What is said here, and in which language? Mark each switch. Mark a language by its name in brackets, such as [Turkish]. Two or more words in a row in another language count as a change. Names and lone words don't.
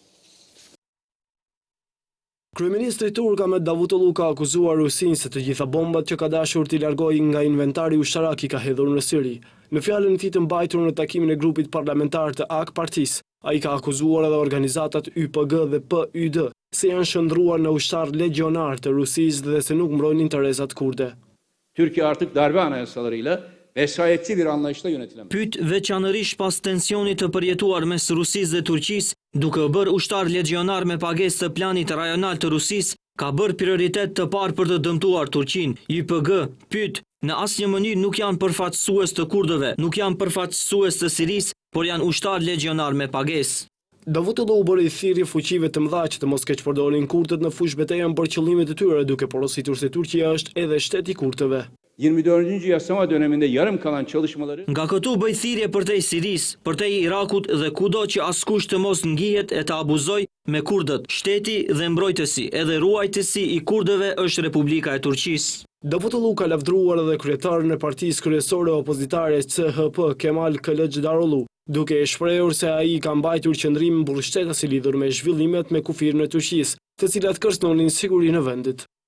[Albanian] Kryeministri turk Ahmet Davutoglu ka akuzuar Rusinë se të gjitha bombat që ka dashur t'i largojë nga inventari ushtarak i ka hedhur në Siri. Në fjalën e tij të mbajtur në takimin e grupit parlamentar të AK-partisë, ai ka akuzuar edhe organizatat YPG dhe PYD se janë shndruar në ushtar legionar të Rusisë dhe se nuk mbrojnë interesat kurde. [Turkish] Türkiye artık darbe anayasalarıyla vesayetçi bir anlayışla yönetilemez. [Albanian] Pyet veçanërisht pas tensionit të përjetuar mes Rusisë dhe Turqisë, duke bërë ushtar legionar me pagesë të planit rajonal të Rusisë, ka bërë prioritet të parë për të dëmtuar Turqinë. YPG pyet, në asnjë mënyrë nuk janë përfaqësues të kurdëve, nuk janë përfaqësues të Sirisë, por janë ushtar legionar me pagesë. Davutoglu u bëri thirrje fuqive të mëdha që të mos keqpërdorin kurdët në fushë betejën për qëllimet e tyre, duke porositur se Turqia është edhe shtet i kurdëve. [Turkish] 24. yasama döneminde yarım kalan çalışmaları [Albanian] Nga këtu bëj thirrje përtej Sirisë, përtej Irakut dhe kudo që askush të mos ngihet e të abuzoj me kurdët. Shteti dhe mbrojtësi, edhe ruajtësi i kurdëve është Republika e Turqisë. Davutoglu ka lavdruar edhe kryetarin e partisë kryesore opozitare CHP Kemal Kılıçdaroğlu, duke e shprehur se ai ka mbajtur qëndrim mbulushtetës i lidhur me zhvillimet me kufirin e Turqisë, të cilat kërcënonin sigurinë e vendit.